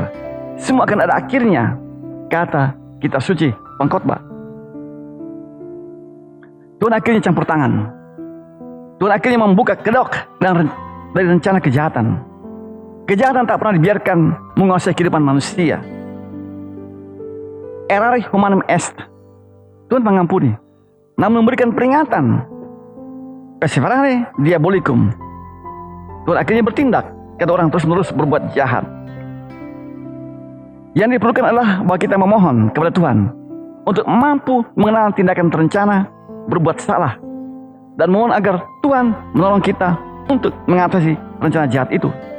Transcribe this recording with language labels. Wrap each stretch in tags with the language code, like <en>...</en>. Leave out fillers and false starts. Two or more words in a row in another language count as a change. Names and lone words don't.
<id>Semua akan ada akhirnya, kata kitab suci Pengkhotbah. Tuhan akhirnya campur tangan. Tuhan akhirnya membuka kedok dari rencana kejahatan. Kejahatan tak pernah dibiarkan menguasai kehidupan manusia.</id> <la>Errare humanum est.</la> <id>Tuhan mengampuni, namun memberikan peringatan.</id> <la>Perseverare diabolicum.</la> <id>Tuhan akhirnya bertindak ketika orang terus-menerus berbuat jahat. Yang diperlukan adalah bahwa kita memohon kepada Tuhan untuk mampu mengenal tindakan terencana berbuat salah, dan mohon agar Tuhan menolong kita untuk mengatasi rencana jahat itu.</id>